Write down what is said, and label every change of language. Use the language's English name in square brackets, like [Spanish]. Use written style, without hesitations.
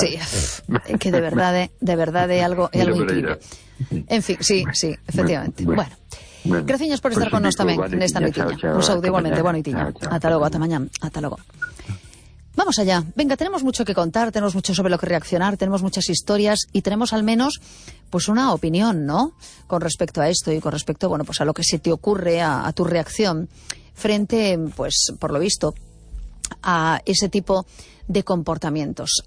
[Galician] sí, que de verdade algo increíble. En fin, sí, efectivamente. Bueno. Graciñas por estar con nos tamén nesta noite. Un saúdo igualmente, boa noitiña. Ata logo. [Spanish] Vamos allá. Venga, tenemos mucho que contar, tenemos mucho sobre lo que reaccionar, tenemos muchas historias y tenemos al menos pues una opinión, ¿no? Con respecto a esto y con respecto, bueno, pues a lo que se te ocurre, a tu reacción frente, pues por lo visto, a ese tipo de comportamientos.